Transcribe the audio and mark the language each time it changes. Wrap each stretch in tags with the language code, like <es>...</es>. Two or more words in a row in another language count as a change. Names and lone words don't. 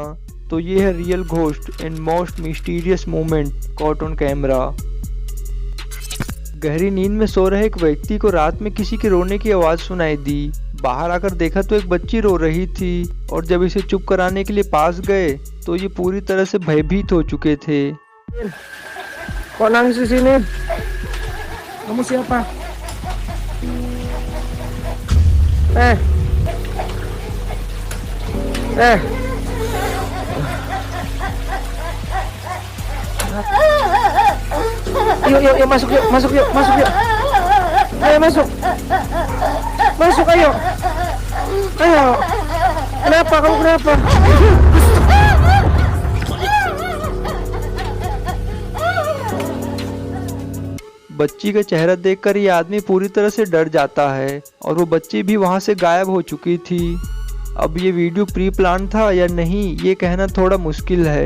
<hi>तो ये है</hi> <en>real ghost and most mysterious moment caught on camera.</en> <hi>गहरी नींद में सो रहे एक व्यक्ति को रात में किसी के रोने की आवाज सुनाई दी। बाहर आकर देखा तो एक बच्ची रो रही थी और जब इसे चुप कराने के लिए पास गए तो ये पूरी तरह से भयभीत हो चुके थे।</hi> <id>Kok nangis di sini? Kamu siapa? Yuk, masuk yuk. Ayo masuk, ayo. Kenapa? Kamu kenapa?</id> <hi>बच्ची का चेहरा देखकर ये आदमी पूरी तरह से डर जाता है और वो बच्ची भी वहां से गायब हो चुकी थी। अब ये वीडियो</hi> <en>pre plan</en> <hi>था या नहीं ये कहना थोड़ा मुश्किल है।</hi>